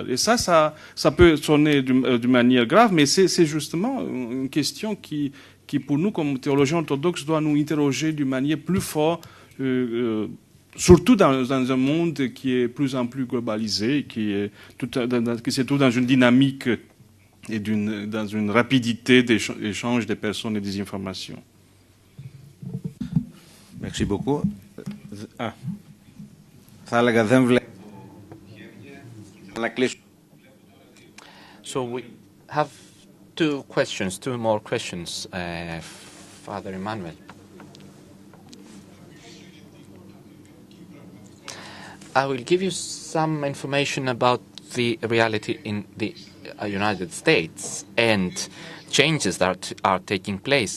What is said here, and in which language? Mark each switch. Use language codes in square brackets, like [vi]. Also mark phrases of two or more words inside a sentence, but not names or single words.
[fr] Et ça peut sonner d'une manière grave, mais c'est justement une question qui, pour nous, comme théologiens orthodoxes, doit nous interroger d'une manière plus forte, surtout dans un monde qui est plus en plus globalisé, qui se trouve dans une dynamique et dans une rapidité d'échange des personnes et des informations. Merci beaucoup. [el] Θα έλεγα δεν βλέπω. Να κλείσω. [en] So we have two more questions, Father Emmanuel. I will give you some information about the reality in the United States and changes that are taking place.